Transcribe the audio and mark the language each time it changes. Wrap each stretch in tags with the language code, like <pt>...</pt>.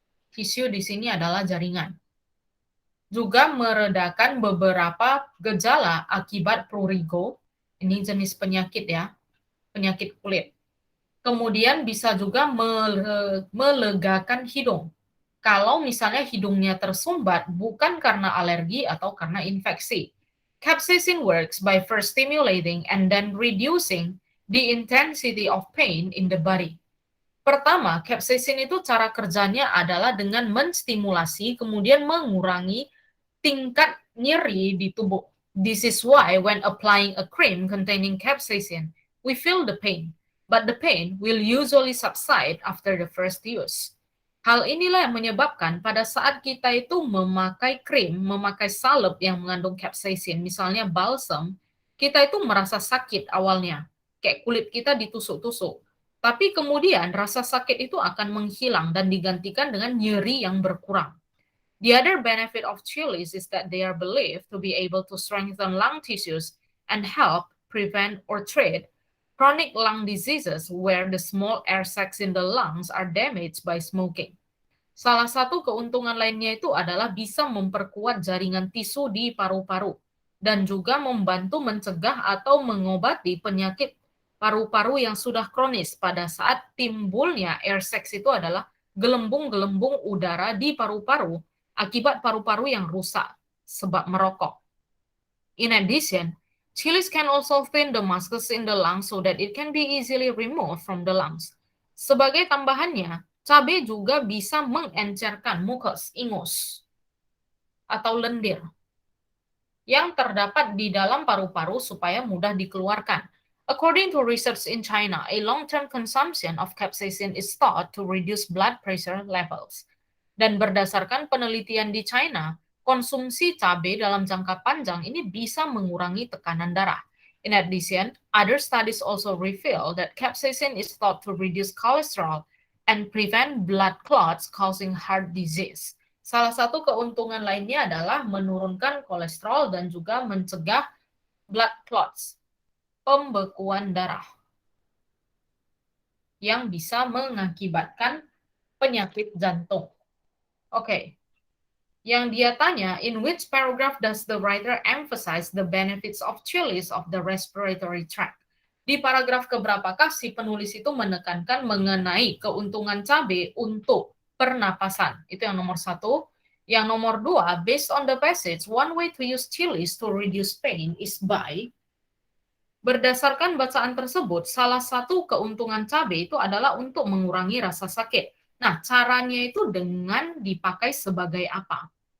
<id>Tisu di sini adalah jaringan. Juga meredakan beberapa gejala akibat prurigo, ini jenis penyakit ya, penyakit kulit. Kemudian bisa juga melegakan hidung. Kalau misalnya hidungnya tersumbat bukan karena alergi atau karena infeksi.</id> <en>Capsaicin works by first stimulating and then reducing the intensity of pain in the body.</en> <id>Pertama, capsaicin itu cara kerjanya adalah dengan menstimulasi kemudian mengurangi tingkat nyeri di tubuh.</id> <en>This is why when applying a cream containing capsaicin, we feel the pain, but the pain will usually subside after the first use.</en> <id>Hal inilah yang menyebabkan pada saat kita itu memakai krim, memakai salep yang mengandung capsaicin, misalnya balsam, kita itu merasa sakit awalnya, kayak kulit kita ditusuk-tusuk. Tapi kemudian rasa sakit itu akan menghilang dan digantikan dengan nyeri yang berkurang.</id> <en>The other benefit of chilies is that they are believed to be able to strengthen lung tissues and help prevent or treat chronic lung diseases where the small air sacs in the lungs are damaged by smoking.</en> <id>Salah satu keuntungan lainnya itu adalah bisa memperkuat jaringan tisu di paru-paru dan juga membantu mencegah atau mengobati penyakit paru-paru yang sudah kronis pada saat timbulnya air sacs itu adalah gelembung-gelembung udara di paru-paru akibat paru-paru yang rusak sebab merokok.</id> <en>In addition, chilies can also thin the mucus in the lungs so that it can be easily removed from the lungs.</en> <id>Sebagai tambahannya, cabai juga bisa mengencerkan mucus, ingus, atau lendir yang terdapat di dalam paru-paru supaya mudah dikeluarkan.</id> <en>According to research in China, a long-term consumption of capsaicin is thought to reduce blood pressure levels.</en> <id>Dan berdasarkan penelitian di China, konsumsi cabai dalam jangka panjang ini bisa mengurangi tekanan darah.</id> <en>In addition, other studies also reveal that capsaicin is thought to reduce cholesterol and prevent blood clots causing heart disease.</en> <id>Salah satu keuntungan lainnya adalah menurunkan kolesterol dan juga mencegah blood clots, pembekuan darah, yang bisa mengakibatkan penyakit jantung. Oke, yang dia tanya,</id> <en>in which paragraph does the writer emphasize the benefits of chilies of the respiratory tract?</en> <id>Di paragraf keberapakah si penulis itu menekankan mengenai keuntungan cabai untuk pernapasan? Itu yang nomor satu. Yang nomor dua,</id> <en>based on the passage, one way to use chilies to reduce pain is by.</en> <id>Berdasarkan bacaan tersebut, salah satu keuntungan cabai itu adalah untuk mengurangi rasa sakit. Nah, caranya itu dengan dipakai sebagai apa?</id>